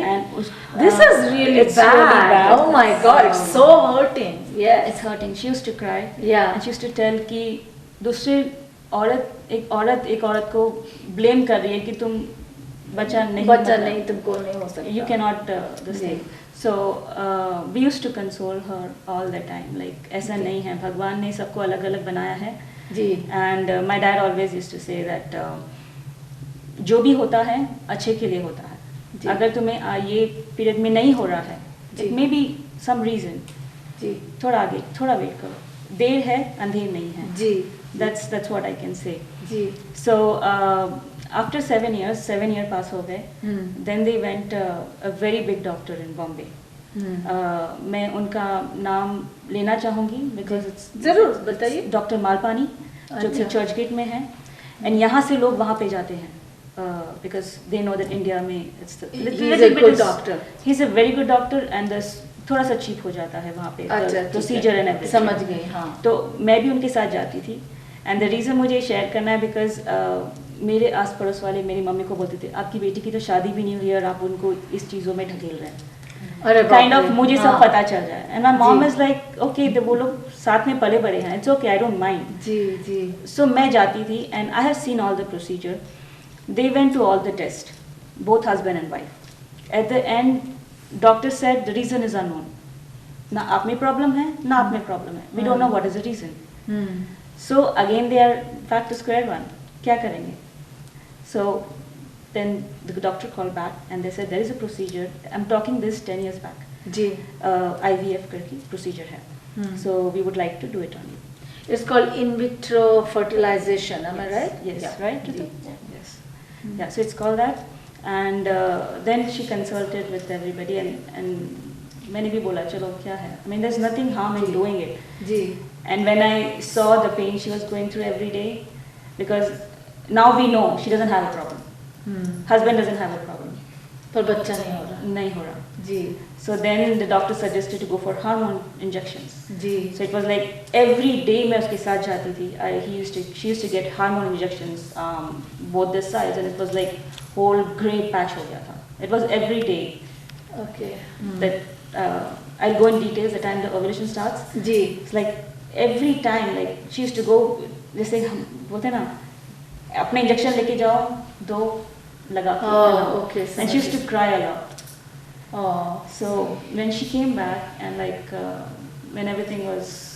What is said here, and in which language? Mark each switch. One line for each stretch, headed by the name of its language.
English: And this is really it's bad. really bad. Oh my God, it's so hurting. Yes. It's hurting. She used to cry. Yeah. And she used to tell
Hindi: कि दूसरी एक औरत को blame कर रही है कि तुम बच्चा नहीं तुमको नहीं हो सकता.
English: You cannot this thing. So we used to console her all the time.
Hindi: Like ऐसा नहीं है, भगवान ने सबको अलग अलग बनाया है. जी.
English: And my dad always used to say that
Hindi: जो भी होता है
English: अच्छे के लिए होता है.
Hindi: अगर तुम्हें ये पीरियड में नहीं हो रहा है,
English: it may be some reason,
Hindi: जी, थोड़ा आगे थोड़ा वेट करो, देर है अंधेर नहीं है. जी,
English: that's what I can say.
Hindi: Ji.
English: So after 7 years, 7 year
Hindi: पास हो गए,
English: then they went a very big doctor in Bombay.
Hindi: मैं उनका नाम लेना चाहूँगी
English: because it's
Hindi: जरूर बताइए. डॉक्टर मालपानी, जो कि चर्च गेट में है, एंड यहाँ से लोग वहाँ पे जाते हैं
English: because they know that
Hindi: India में it's
English: he's a good doctor. He's a very good doctor and
Hindi: थोड़ा सा
English: cheap
Hindi: हो जाता है वहाँ पे
English: procedure and everything.
Hindi: समझ गई. हाँ. तो मैं भी उनके साथ जाती थी,
English: and the reason
Hindi: मुझे शेयर करना है because मेरे आस पड़ोस वाले मेरी मम्मी को बोलते थे आपकी बेटी की तो शादी भी नहीं हुई और आप उनको इस चीज़ों में ढकेल रहे हैं. अरे बाप
English: kind रे,
Hindi: ऑफ मुझे सब हाँ। पता चल जाए.
English: and my mom
Hindi: ji.
English: is like okay,
Hindi: वो लोग साथ में पले बड़े हैं,
English: It's okay, I don't mind.
Hindi: Ji ji.
English: So
Hindi: मैं जाती थी
English: and I have seen all the procedure. They went to all the test, both husband and wife. At the end, doctor said the reason is unknown.
Hindi: ना आप में problem है, ना आप में problem है.
English: We don't know what is the reason. So again they are back to square one.
Hindi: क्या करेंगे?
English: So then the doctor called back and they said there is a procedure. I'm talking this 10 years back.
Hindi: Ji.
English: IVF करके procedure है. So we would like to do it on you. It's called in vitro fertilization, am I right? Yes, Yeah. right?
Hindi: Ji.
English: Yes. Yeah, so it's called that. And then she consulted with everybody and
Hindi: मैंने भी बोला चलो क्या है.
English: I mean, there's nothing harm in doing it.
Hindi: Ji.
English: And when I saw the pain she was going through every day, because now we know she doesn't have a problem. Husband doesn't have a problem.
Hindi: पर बच्चा नहीं हो रहा. नहीं हो रहा. जी.
English: So then the doctor suggested to go for hormone injections.
Hindi: Ji.
English: So it was like every day
Hindi: मैं उसके साथ जाती थी.
English: She used to get hormone injections, both this sides, and it was like whole grey patch
Hindi: हो गया था.
English: It was every day. Okay. That I'll go in details the time the ovulation starts.
Hindi: Ji.
English: It's like every time, like she used to go,
Hindi: जैसे हम बोलते हैं ना, अपने injection लेके जाओ, दो लगा के
English: Oh, okay. and she used to cry a lot. Oh, So when she came back and like when everything was